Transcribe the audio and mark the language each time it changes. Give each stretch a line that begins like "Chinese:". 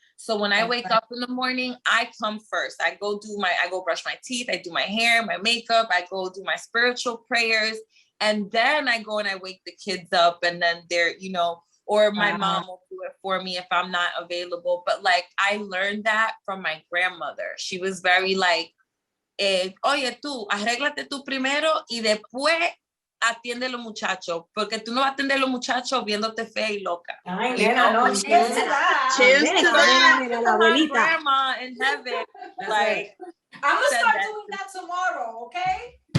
English: So when I wake up in the morning, I come first. I go brush my teeth, I do my hair, my makeup, I go do my spiritual prayers, and then I go and I wake the kids up, and then they're, or my mom will do it for me if I'm not available. But I learned that from my grandmother. She was very
Spanish: oye, tú, arréglate tú primero y después atiende a los muchachos, porque tú no vas a atender a los muchachos viéndote fea y loca. Ay, nena, no,
English: cheers to that. Cheers to that. My grandma in heaven, I'm gonna start doing that tomorrow, okay?